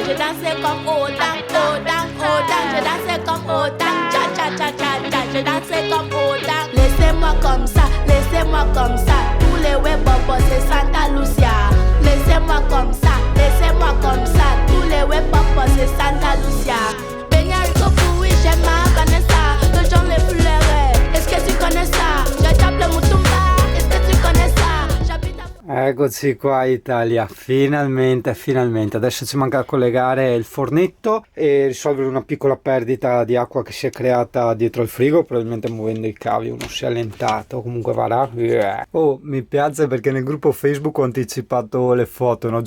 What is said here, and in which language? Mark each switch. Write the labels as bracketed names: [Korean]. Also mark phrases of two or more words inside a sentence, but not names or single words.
[French] dansais comme Odin, Odin, Odin. Je dansais comme Odin, cha cha cha cha cha. Je dansais comme Odin. Laissez-moi comme ça, laissez-moi comme ça. Tous les webobos c'est Santa Lucia. Laissez-moi comme ça, laissez-moi comme ça. Tous les webobos c'est Santa Lucia. Benyarico Poui, j'aime ma Vanessa. Le genre les fleurs, est-ce que tu connais ça? Je tape le Mutumba, est-ce que tu connais ça? J'habite à... [Italian] Eccoci qua Italia, finalmente, finalmente. Adesso ci manca da collegare il fornetto e risolvere una piccola perdita di acqua che si è creata dietro il frigo, probabilmente muovendo i cavi uno si è allentato, comunque va là. Oh, mi piace perché nel gruppo Facebook ho anticipato le foto, no?